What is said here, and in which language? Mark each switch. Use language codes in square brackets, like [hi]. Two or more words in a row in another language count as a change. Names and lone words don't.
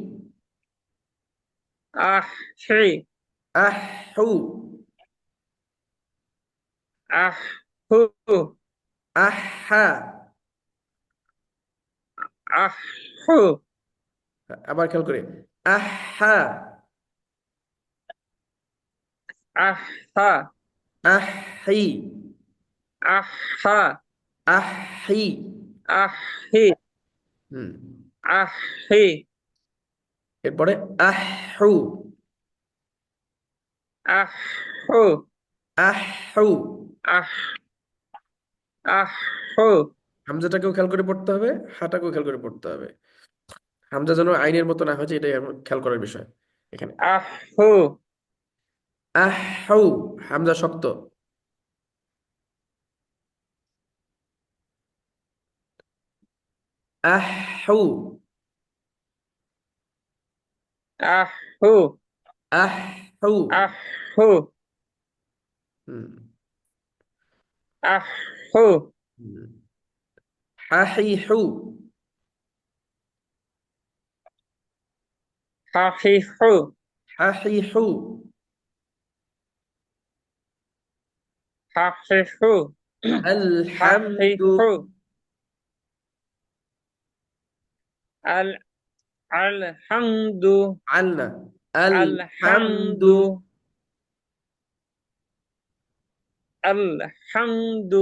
[bn] আহ, হি, আহ, হু, আহ, হু আহা। আহু আবার খেয়াল করে, আহা। আহা আহি। আহা আহি। আহি হুম। আহি এরপরে আহু। আহু আহু। আহ আহু হামজাটাকেও খেয়াল করে পড়তে হবে, হাটাকেও খেয়াল করে পড়তে হবে। হামজা যেন আইনের মতো না হয়েছে, এটাই আমার খেয়াল করার বিষয় এখানে। আহু আহু। হামজা শক্ত। আহু। আহু আহু। আহু হুম। আহু হুম। হাহিহু। হাহিহু হাহিহু। হাহিহু [ar] الحمد. هَ هِ هُ ال الحمد ألنا. الحمد. الحمد الحمد